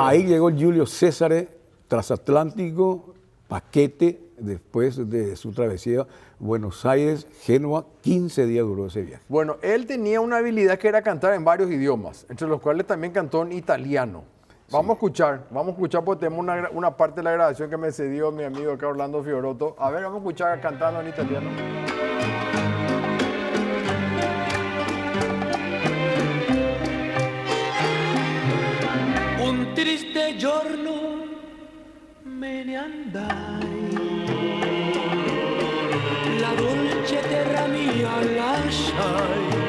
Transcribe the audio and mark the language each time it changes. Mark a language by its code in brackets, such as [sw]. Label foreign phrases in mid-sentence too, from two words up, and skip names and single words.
[es] Ahí llegó Julio César, transatlántico, paquete, después de su travesía Buenos Aires, Génova, 15 días duró ese viaje. Bueno, él tenía una habilidad que era cantar en varios idiomas, entre los cuales también cantó en italiano. Vamos a escuchar porque tenemos una parte de la grabación que me cedió mi amigo acá Orlando Fiorotto. A ver, vamos a escuchar cantando en italiano. [it] Un triste giorno me ne andai, la dolce terra mia lasciai,